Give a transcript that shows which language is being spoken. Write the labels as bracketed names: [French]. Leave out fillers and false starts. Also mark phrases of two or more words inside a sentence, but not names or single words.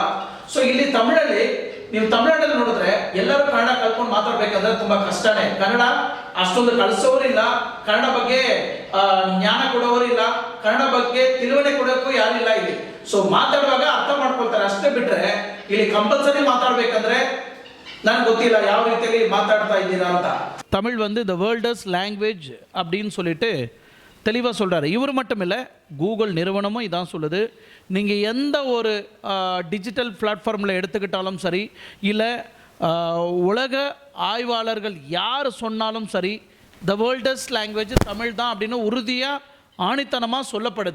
[Kannada] ಸೊ ಇಲ್ಲಿ ತಮಿಳಲ್ಲಿ ನೀವು ತಮಿಳ್ನಾಡಲ್ಲಿ ನೋಡಿದ್ರೆ ಎಲ್ಲರೂ ಕನ್ನಡ ಕಲ್ತ್ಕೊಂಡು ಮಾತಾಡ್ಬೇಕಂದ್ರೆ ತುಂಬಾ ಕಷ್ಟನೇ. ಕನ್ನಡ ಅಷ್ಟೊಂದು ಕಳಿಸೋರಿಲ್ಲ, ಕನ್ನಡ ಬಗ್ಗೆ ಜ್ಞಾನ ಕೊಡೋರಿಲ್ಲ, ಕನ್ನಡ ಬಗ್ಗೆ ತಿಳುವಳಿಕೆ ಕೊಡೋಕ್ಕೂ ಯಾರಿಲ್ಲ ಇಲ್ಲಿ. ಸೊ ಮಾತಾಡುವಾಗ ಅರ್ಥ ಮಾಡ್ಕೊಳ್ತಾರೆ ಅಷ್ಟೇ, ಬಿಟ್ರೆ ಇಲ್ಲಿ ಕಂಪಲ್ಸರಿ ಮಾತಾಡ್ಬೇಕಂದ್ರೆ ನನಗೆ ಗೊತ್ತಿಲ್ಲ ಯಾವ ರೀತಿಯಲ್ಲಿ ಮಾತಾಡ್ತಾ ಇದ್ದೀರಾ ಅಂತ. [Tamil] தமிழ் வந்து [English] the world's language [Tamil] அப்படின்னு சொல்லிட்டு தெளிவாக சொல்கிறாரு. இவர் மட்டும் இல்லை, கூகுள் நிறுவனமும் இதான் சொல்லுது. நீங்கள் எந்த ஒரு [English] digital platform [Tamil] எடுத்துக்கிட்டாலும் சரி, இல்லை உலக ஆய்வாளர்கள் யார் சொன்னாலும் சரி, [English] the world's language [Tamil] தமிழ் தான் அப்படின்னு உறுதியாக ஆணித்தனமாக சொல்லப்படுது.